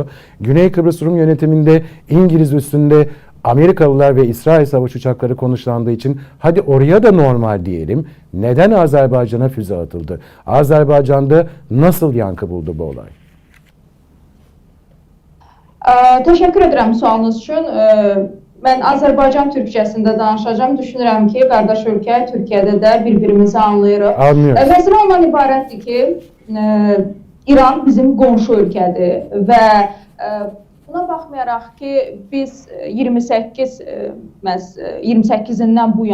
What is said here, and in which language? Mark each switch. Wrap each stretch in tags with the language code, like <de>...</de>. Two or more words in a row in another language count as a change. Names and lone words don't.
<tr>Güney Kıbrıs Rum yönetiminde İngiliz üssünde Amerikalılar ve İsrail savaş uçakları konuşlandığı için hadi oraya da normal diyelim. Neden Azerbaycan'a füze atıldı? Azerbaycan'da nasıl yankı buldu bu olay? Teşekkür ederim sualınız için. Ben Azerbaycan Türkçəsində danışacağım.</tr> <az>Düşünürəm ki, qardaş ölkə Türkiyədə də bir-birimizi anlayırıq. Məsələ ondan ibarətdir ki, İran bizim qonşu ölkədir və buna baxmayaraq ki, biz 28-dən bu</az>